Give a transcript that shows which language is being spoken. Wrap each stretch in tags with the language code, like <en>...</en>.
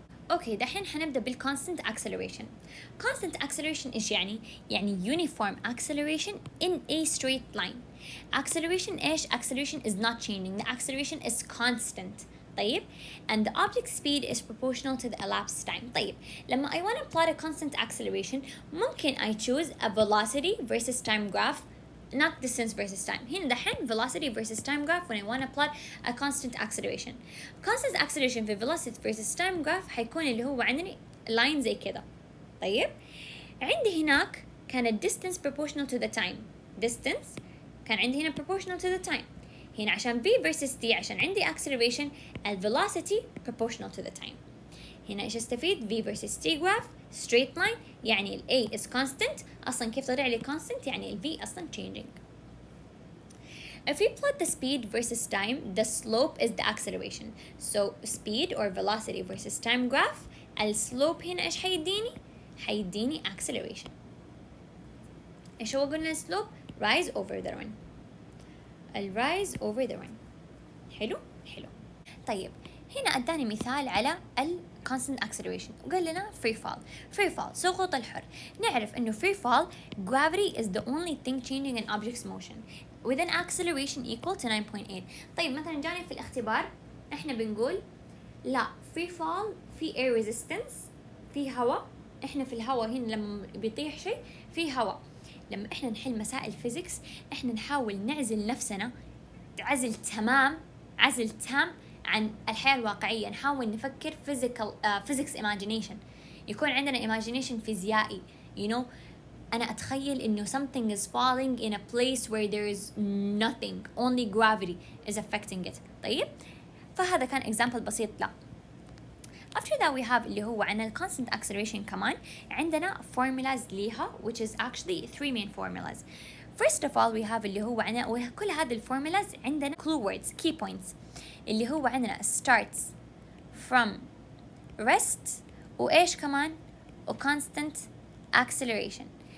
<ar>أوكي دحين حنبدأ بالconstant acceleration.</ar> <en>constant acceleration إيش يعني؟ يعني uniform acceleration in a straight line. acceleration إيش؟ acceleration is not changing. the acceleration is constant. طيب and the object speed is proportional to the elapsed time.</en> <ar>طيب لما</ar> <en>I want to plot a constant acceleration ممكن I choose a velocity versus time graph, not distance versus time. هنا دحين velocity versus time graph when I want to plot a constant acceleration.</en> <ar>constant acceleration في velocity versus time graph حيكون اللي هو عندنا line زي كده.</ar> <en>طيب عندي هناك كان distance proportional to the time.</en> <ar>distance كان عندي هنا proportional to the time. هنا عشان v versus t عشان عندي acceleration ال</ar> <en>velocity proportional to the time.</en> <ar>هنا إيش استفيد؟ v versus t graph straight line يعني ال a is constant. أصلا كيف طلع لي constant؟ يعني ال v أصلا changing.</ar> <en>If we plot the speed versus time, the slope is the acceleration. So speed or velocity versus time graph ال slope هنا إيش حيديني؟ حيديني acceleration. إيش هو قلنا ال slope؟ rise over the run. ال rise over the run.</en> <ar>حلو؟ حلو. طيب هنا أداني مثال على ال constant acceleration وقال لنا free fall. free fall سقوط الحر. نعرف إنه</ar> <en>free fall gravity is the only thing changing an object's motion with an acceleration equal to 9.8.</en> <ar>طيب مثلا جاني في الاختبار إحنا بنقول لا free fall في air resistance، في هواء. إحنا في الهواء هنا لما بيطيح شيء في هواء. لما إحنا نحل مسائل فيزيكس إحنا نحاول نعزل نفسنا عزل تام عن الحياة الواقعية. نحاول نفكر</ar> <en>physics imagination،</en> <ar>يكون عندنا imagination فيزيائي.</ar> <en>أنا أتخيل إنه something is falling in a place where there is nothing, only gravity is affecting it.</en> <ar>طيب فهذا كان example بسيط له.</ar> <en>After that we have اللي هو عنا constant acceleration</en> <ar>كمان عندنا</ar> <en>formulas ليها which is actually 3 main formulas.</en> <ar>First of all we have اللي هو عنا وكل هذه الفورمولاز عندنا clue words key points اللي هو عندنا starts from rest وإيش كمان constant acceleration.</ar>